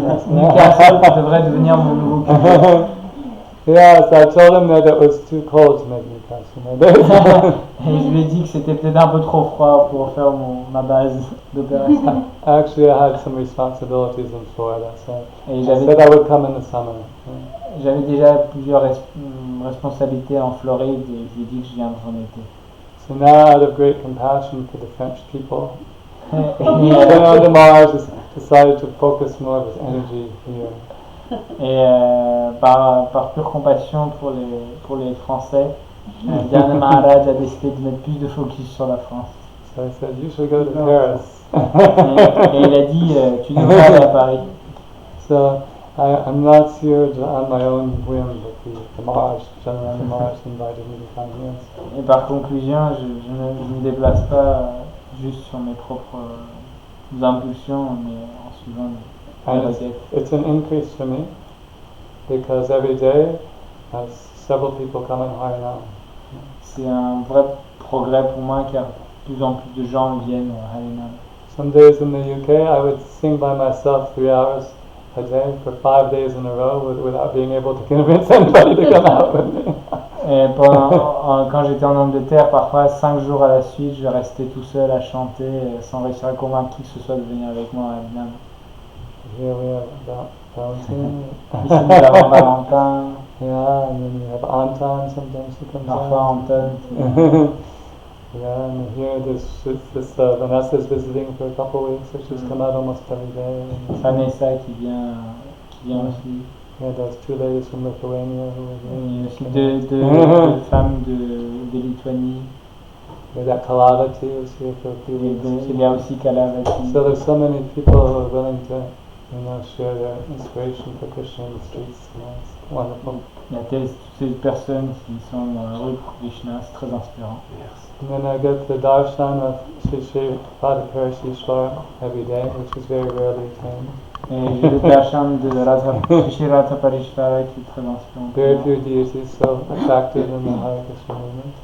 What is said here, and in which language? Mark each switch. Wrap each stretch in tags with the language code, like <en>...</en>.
<fr>Newcastle devrait devenir mon nouveau pays.</fr> <en>Yeah, so I told him that it was too cold to make Newcastle.</en> <fr>Et je lui ai dit que c'était peut-être un peu trop froid pour faire ma base d'opération.</fr> <en>Actually, I had some responsibilities in Florida, so</en> <fr>Et</fr> <en>I said I would come in the summer.</en> <fr>J'avais déjà plusieurs responsabilités en Floride et je lui ai dit que je viendrais en été.</fr> <en>So now, out of great compassion for the French people, Akshayananda Maharaj decided to focus more of his energy here.</en> <fr>Et par pure compassion pour les Français, Janananda Maharaj a décidé de mettre plus de focus sur la France.</fr> <en>So I said, you should go to Paris.</en> <fr>Et il a dit, tu devrais aller à Paris.</fr> <en>So I'm not here on my own whim, but the Maharaj, Janananda Maharaj invited me to come here.</en> <fr>Et par conclusion, je ne me déplace pas juste sur mes propres impulsions, mais en suivant les requêtes.</fr> <en>It's an increase for me. because every day several people come in Harinam.</en> <fr>C'est un vrai progrès pour moi car de plus en plus de gens viennent au Harinam.</fr> <en>Some days in the UK I would sing by myself 3 hours a day for 5 days in a row without being able to convince anybody to come out with me.</en> <fr>Et quand j'étais en Angleterre, parfois 5 jours à la suite, je restais tout seul à chanter sans réussir à convaincre qui que ce soit de venir avec moi à Harinam.</fr> <en>Here we have Valentine.</en> <fr>Ici nous avons Valentin,</fr> <en>Yeah, and then we have Anton sometimes who comes</en> <fr>parfois</fr> <en>out. Anton. Yeah, and here this Vanessa's visiting for a couple of weeks, so she's come out almost every day.</en> <fr>Vanessa qui vient aussi.</fr> <en>Yeah, there's 2 ladies from Lithuania who are here.</en> <fr>Il y a aussi deux femmes de Lituanie.</fr> <en>Yeah, that Kalava too is here for a few weeks.</en> <fr>Il y a aussi Kalavati.</fr> <en>So there's so many people who are willing to, share their inspiration for Krishna in the streets. It's wonderful.</en> <fr>Il y a toutes ces personnes qui sont dans la rue pour Krishna, c'est très inspirant.</fr> <en>And then I get the darshan of Sri Padapurashishwar every day, which is very rarely attained.</en> <fr>Et j'ai le darshan de Sri Radha Parishvara qui est très inspirant.</fr> <en>Very few deities so attractive in the Hare Krishna movement.</en>